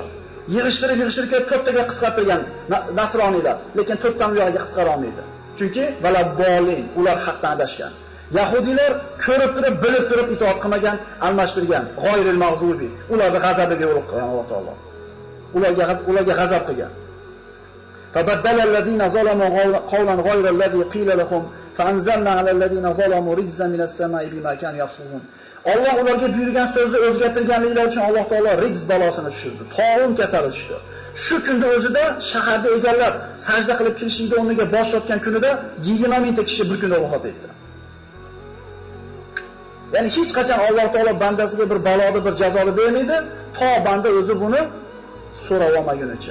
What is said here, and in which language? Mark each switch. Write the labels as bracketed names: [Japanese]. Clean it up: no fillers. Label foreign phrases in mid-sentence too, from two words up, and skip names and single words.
[Uzbek] Yig'ishtirib to'rttaga qisqartirgan nasroniylar, lekin to'rtdan yo'g'iga qisqara olmaydi. Chunki valabbolin, ular haqdan adashgan. Yahudiylar ko'rib turib, bilib turib itoat qilmagan, almashtirgan, [Arabic] غير المغضوب. [Uzbek] Ularni g'azabiga yo'liqqan Alloh taolo. Ularga g'azab qilgan. [Arabic] فبدل الذين ظلموا قولا غير الذي قيل لهم فأنزلنا على الذين ظلموا رزقا من السماء بما كانوا يفسقون. [Uzbek] Alloh ularga buyurgan so'zni o'zgartirganliklari uchun Alloh taolo rizq balosini tushirdi. To'g'on kasali tushdi. Shu kunda o'zida shaharda egallab sajda qilib kirishlikda o'rniga bosh tortgan kunida 20 mingta kishi bir kunda vafot etdi. Ya'ni hech qachon Alloh taolo bandasiga bir baloni, bir jazoni bermaydi, to banda o'zi buni so'rab olmagunicha.